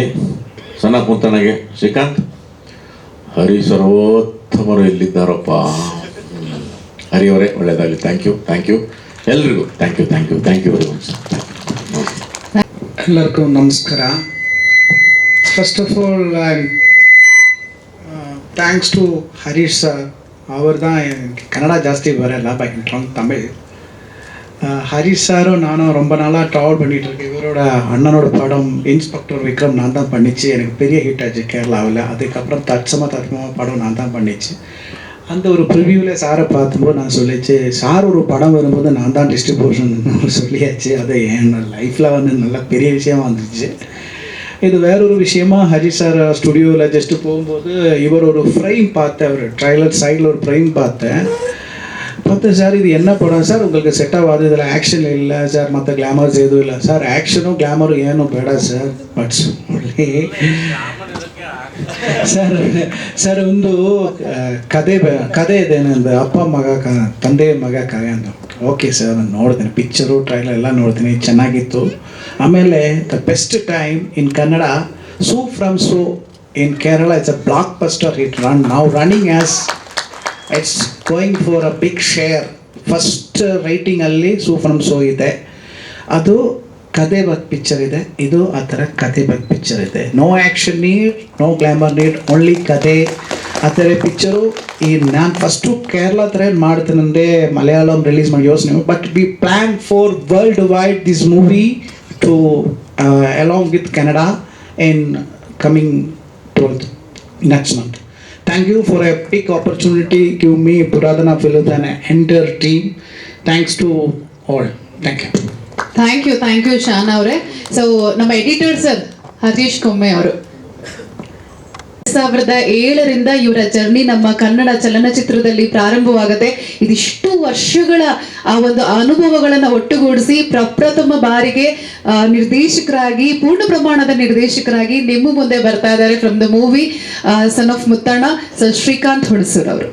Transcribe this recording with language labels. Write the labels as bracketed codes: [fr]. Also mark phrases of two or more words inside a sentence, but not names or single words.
[kn] ಸಣ್ಣ ಕುಂತಣಗೆ ಶ್ರೀಕಾಂತ್, ಹರಿ ಸರ್ವೋತ್ತಮರು ಎಲ್ಲಿದ್ದಾರಪ್ಪ, ಹರಿಯವರೇ ಒಳ್ಳೆಯದಾಗಲಿ. [en] Thank you ಎಲ್ರಿಗೂ. Thank you very much. [kn] ಎಲ್ಲರಿಗೂ ನಮಸ್ಕಾರ. [en] First of all thanks to ஹரிஷ் சார். [ta] அவர் தான் எனக்கு கன்னடா ஜாஸ்தி வரல, பட் தமிழ். ஹரிஷ் சாரும் நானும் ரொம்ப நாளாக ட்ராவல் பண்ணிகிட்ருக்கேன். இவரோட அண்ணனோட படம் இன்ஸ்பெக்டர் விக்ரம் நான் தான் பண்ணிச்சு, எனக்கு பெரிய ஹிட் ஆச்சு கேரளாவில். அதுக்கப்புறம் தத்சமமாக படம் நான் தான் பண்ணிச்சு. அந்த ஒரு ப்ரிவியூவில் சாரை பார்க்கும்போது நான் சொல்லிச்சு, சார் ஒரு படம் வரும்போது நான் தான் டிஸ்ட்ரிபியூஷன் சொல்லியாச்சு. அது என் லைஃப்பில் நல்ல பெரிய விஷயமா வந்துச்சு. இது வேறொரு விஷயமா ஹரிஷ் சார் ஸ்டுடியோவில் ஜஸ்ட்டு போகும்போது இவர் ஒரு ஃப்ரேம் பார்த்தேன், ஒரு ட்ரைலர் சைடில் ஒரு ஃப்ரேம் பார்த்தேன். சார் இது என்ன படம் சார், உங்களுக்கு செட் ஆகாது, இதில் ஆக்ஷன் இல்லை சார், மற்ற ಗ್ಲಾಮರ್ಸ್ எதுவும் இல்லை சார், [kn] ಆ್ಯಕ್ಷನು ಗ್ಲಾಮರು ಏನು ಬೇಡ ಸರ್, ಬಟ್ ಸರ್ ಒಂದು ಕತೆ ಇದೆ ನಂದು, ಅಪ್ಪ ಮಗ ತಂದೆ ಮಗ ಕತೆ ಅಂತ. ಓಕೆ ಸರ್, ನಾನು ನೋಡ್ತೀನಿ ಪಿಕ್ಚರು ಟ್ರೈಲರ್ ಎಲ್ಲ ನೋಡ್ತೀನಿ, ಚೆನ್ನಾಗಿತ್ತು. [en] ಆಮೇಲೆ the best time in Kannada, Su From So in Kerala it's a blockbuster hit. ನಾವು running as it's going for a big share. [kn] ಫಸ್ಟ್ ರೈಟಿಂಗಲ್ಲಿ ಸೂ ಫ್ರಮ್ ಸೋ ಇದೆ, ಅದು ಕತೆ ಬಗ್ಗೆ ಪಿಕ್ಚರ್ ಇದೆ. ಇದು ಆ ಥರ ಕತೆ ಬಗ್ಗೆ ಪಿಕ್ಚರ್ ಇದೆ. [en] No action need, no glamour need, only ಕತೆ. [kn] ಆ ಥರ ಪಿಕ್ಚರು ಈ ನಾನು ಫಸ್ಟು ಕೇರಳ ಥರ ಏನು ಮಾಡ್ತೀನಿ ಅಂದರೆ ಮಲಯಾಳಂ ರಿಲೀಸ್ ಮಾಡಿ ಯೋಚನೆ, [en] but we plan for world wide this movie to along with Canada in coming 12th next month. Thank you for a big opportunity give me Puradana Films and entire team. Thanks to all. Thank you. Thank you ಶಾನ್ ಅವರೇ. [kn] ಸೊ ನಮ್ಮ ಎಡಿಟರ್ ಸರ್ ಹರೀಶ್ ಕೊಮ್ಮೆ ಅವರು 2007ರಿಂದ ಇವರ ಜರ್ನಿ ನಮ್ಮ ಕನ್ನಡ ಚಲನಚಿತ್ರದಲ್ಲಿ ಪ್ರಾರಂಭವಾಗುತ್ತೆ. ಇದಿಷ್ಟು ವರ್ಷಗಳ ಆ ಒಂದು ಅನುಭವಗಳನ್ನು ಒಟ್ಟುಗೂಡಿಸಿ ಪ್ರಪ್ರಥಮ ಬಾರಿಗೆ ನಿರ್ದೇಶಕರಾಗಿ, ಪೂರ್ಣ ಪ್ರಮಾಣದ ನಿರ್ದೇಶಕರಾಗಿ ನಿಮ್ಮ ಮುಂದೆ ಬರ್ತಾ ಇದ್ದಾರೆ [en] from the movie [kn] ಸನ್ ಆಫ್ ಮುತ್ತಣ್ಣ, ಸರ್ ಶ್ರೀಕಾಂತ್ ಹುಣಸೂರ್ ಅವರು.